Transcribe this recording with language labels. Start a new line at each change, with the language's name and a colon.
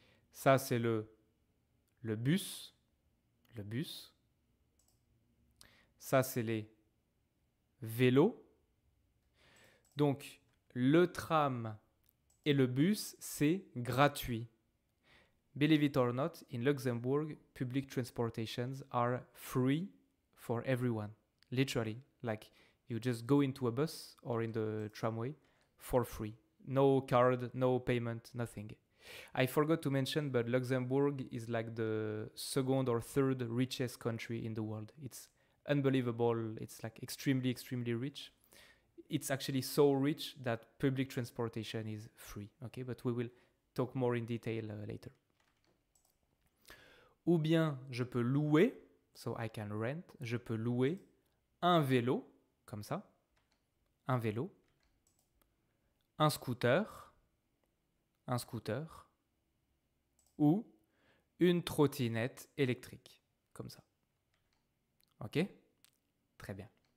French: Ça, c'est le bus. Le bus. Ça, c'est les vélos. Donc, le tram et le bus, c'est gratuit.
English: Believe it or not, in Luxembourg, public transportations are free for everyone. Literally, like you just go into a bus or in the tramway for free. No card, no payment, nothing. I forgot to mention, but Luxembourg is like the second or third richest country in the world. It's unbelievable. It's like extremely, extremely rich. It's actually so rich that public transportation is free. Okay, but we will talk more in detail later.
French: Ou bien je peux louer,
English: so I can rent,
French: je peux louer un vélo, comme ça, un vélo, un scooter, ou une trottinette électrique, comme ça. Ok? Très bien.